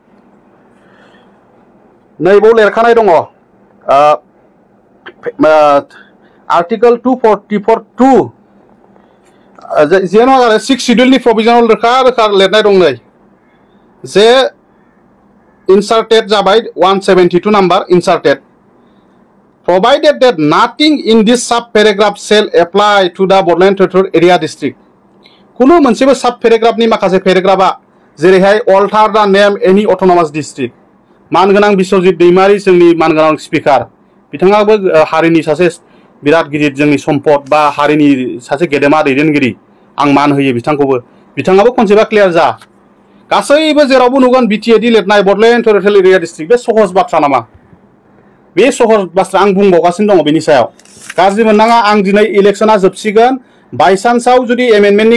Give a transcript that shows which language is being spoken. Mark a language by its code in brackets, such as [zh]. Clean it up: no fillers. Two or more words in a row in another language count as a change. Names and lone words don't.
[brx] नैबाव लिरखानाय दङ आर्टिकल 244(2) जेन' 6 शिड्यूलनि प्रभिजनाव रोखा लिरनाय दं नै जे inserted जाबाय 172 नाम्बार [en] inserted provided that nothing in this sub paragraph shall apply to the Bordland Territorial Area District [brx] कुनु मोनसेबो सब पेराग्राफनि माखासे पेराग्राफा जेरैहाय [en] alter the name any autonomous district [brx] मानगोनां बिश्वजित दैमारी जोंनि मानगोनां स्पिकार बिथाङाबो हारिनि सासे बिराद गिदिर जोंनि सम्पद बा हारिनि सासे गेदेमा दैदेनगिरि आं मान होयो बिथाङाबो कनसेप्टआ क्लियार जा गासैबो जेरावबो नुगोन बिटिएडि लिरनाय बडलेण्ड टेरिटरियेल एरिया डिस्ट्रिक्ट बे सहज बाथ्रा नामा बे सहर बाथ्रा आं बुंबावगासिनो दङ बेनि सायाव गाज्रि मोननाङा आं दिनै इलेक्शना जोबसिगोन बायसान्सआव जुदि एमेन्डमेन्टनि